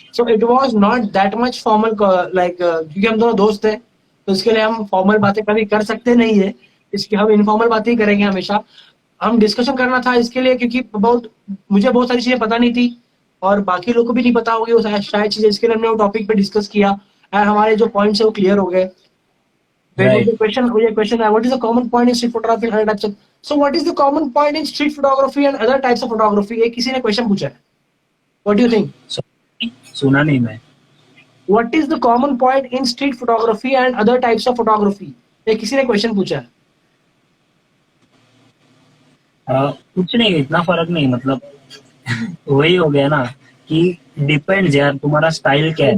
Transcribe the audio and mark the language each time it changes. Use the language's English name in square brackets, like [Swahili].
[English] so it was not that much formal, [Hindi] like क्योंकि हम दोनों दोस्त हैं, तो इसके लिए हम फॉर्मल बातें कभी कर सकते नहीं है. इसके हम इनफॉर्मल बातें ही करेंगे हमेशा. हम डिस्कशन करना था इसके लिए, क्योंकि बहुत मुझे बहुत सारी चीजें पता नहीं थी और बाकी लोगों को भी नहीं पता होगी वो शायद चीजें. इसके लिए हमने वो टॉपिक पे डिस्कस किया और हमारे जो पॉइंट्स है वो क्लियर हो गए. [English] When Right. the question, what is the common point in street photography and other types of, so what is the common point in street photography and other types of photography? [Hindi] ये किसी ने question पूछा है. [English] What do you think? [Hindi] So, सुना नहीं मैं. [English] What is the common point in street photography and other types of photography? [Hindi] ये किसी ने क्वेश्चन पूछा है. कुछ नहीं, इतना फर्क नहीं. मतलब वही हो गया ना कि डिपेंड्स यार, तुम्हारा स्टाइल क्या है.